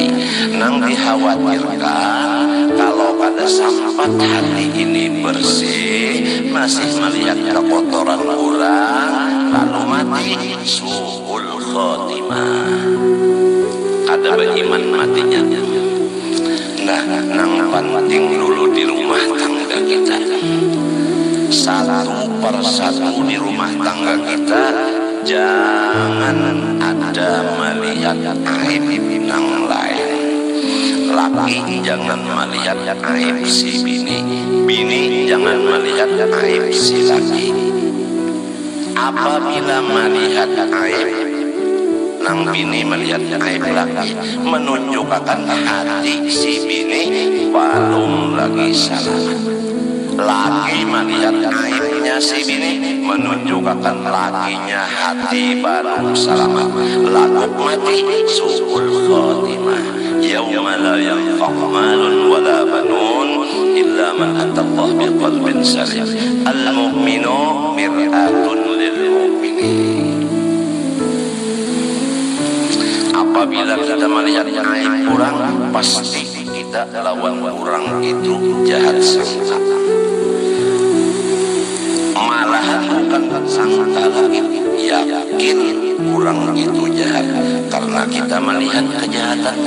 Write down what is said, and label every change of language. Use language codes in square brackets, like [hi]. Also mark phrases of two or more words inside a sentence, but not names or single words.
[bjn] Nang dikhawatirkan kalau pada sampat hati ini bersih, masih melihat kekotoran orang, lalu mati, [ar] سوء الخاتمة, [bjn] ada beriman matinya. Nah, nang penting dulu di rumah tangga kita, satu persatu di rumah tangga kita, jangan ada melihat aib nang lain. Laki jangan melihat aib si bini, bini jangan melihat aib si laki. Apabila melihat aib nang bini melihat aib laki, menunjukkan hati si bini belum lagi selamat. Laki melihat aibnya si bini, menunjukkan lakinya hati baru selamat. Lagu mati [ar] سوء الخاتمة, يوم لا ينفع مال ولا بنون إلا من أتى الله بقلب سليم. المؤمن مرآة للمؤمنين. [bjn] Apabila kita melihat aib orang, pasti kita lawan orang itu jahat sangka. Malahan bukan sangka lagi, yakin orang itu jahat karena kita melihat kejahatannya.